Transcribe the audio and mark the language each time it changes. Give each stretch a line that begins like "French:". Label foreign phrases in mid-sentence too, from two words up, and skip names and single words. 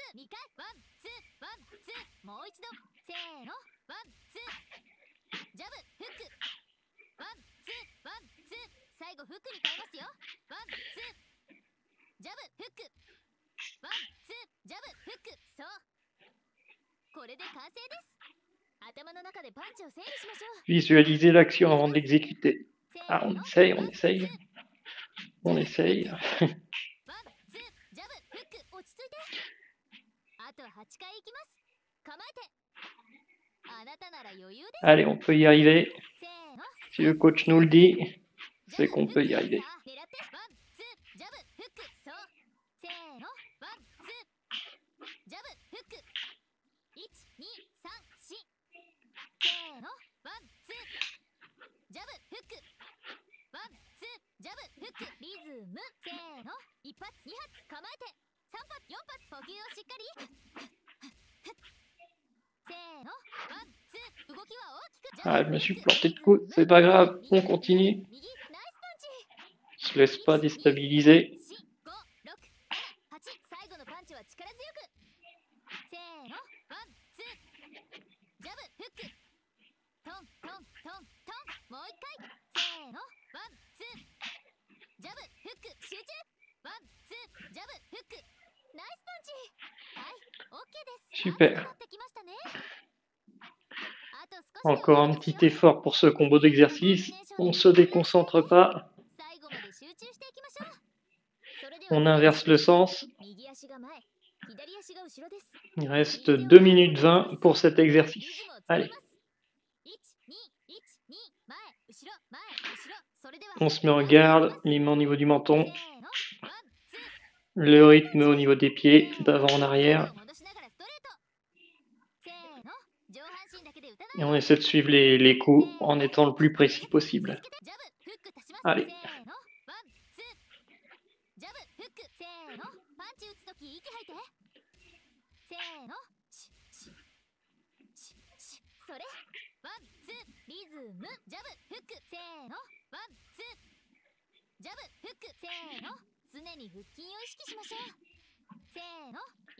Japanese: ー2回ワンツーワンツーもう一度せーのワンツージャブフックワンツーワンツー最後フックに変えますよワンツージャブフックワンツージャブフックそうこれで完成です頭の中でパンチを整理しましょう
French: Visualiser l'action avant de l'exécuter.
Japanese: せ
French: Ah,
Japanese: ー
French: on
Japanese: の
French: essaye,
Japanese: ワ
French: on
Japanese: ンツー
French: essaye. On essaye.
Japanese: ワンツージャブフック落ち着いてあと8回いきます構えてあなたなら余裕です
French: Allez, on peut y arriver.
Japanese: せーの
French: Si le coach nous le dit,
Japanese: ジャ
French: c'est
Japanese: ブ
French: qu'on
Japanese: フ
French: peut
Japanese: ッ
French: y
Japanese: ク
French: arriver.
Japanese: さあ狙ってワンツージャブフックそうせーのワンツージャブフック1234せーのワンツージャブフックワンツージャブフックリズムせーの1発2発構えて3発4発呼吸をしっかりせーのワンツー動きは大きくジャ
French: Ah,
Japanese: ブ
French: je me
Japanese: フ
French: suis
Japanese: ック
French: planté
Japanese: リ
French: de
Japanese: ズ
French: coup.
Japanese: ム
French: C'est pas grave,
Japanese: 右
French: on continue.
Japanese: 右ナイスパンチ
French: On se laisse pas déstabiliser.
Japanese: 123456788 最後のパンチは力強くせーのワンツージャブフックトントントントンもう一回せーのワンツージャブフック集中ワンツージャブフックナイスパンチはいオッケーです
French: Super.
Japanese: 熱くなってきましたねあと少しで
French: Encore
Japanese: 終わ
French: un
Japanese: りですよ
French: petit effort pour ce combo d'exercice. On se déconcentre pas.
Japanese: 最後まで集中していきましょうそれでは
French: On inverse le sens.
Japanese: 右足が前左足が後ろです
French: Il reste 2 minutes 20 pour cet
Japanese: リ
French: exercice.
Japanese: ズムを作り
French: Allez,
Japanese: ます1、2、1、2前後ろ前後ろそれでは
French: on se met en garde, les mains au niveau du
Japanese: せ
French: menton,
Japanese: ーのワンツー
French: le rythme au niveau des pieds, d'avant en arrière.
Japanese: 戻しながらストレートせーの上半身だけで打たない
French: Et on essaie de suivre les coups en étant le plus précis possible.
Japanese: ジャブフック足します
French: Allez.
Japanese: せーのワンツージャブフックせーのパンチ打つとき息吐いてせーのそれワンツーリズムジャブフックせーのワンツージャブフックせーの常に腹筋を意識しましょうせーの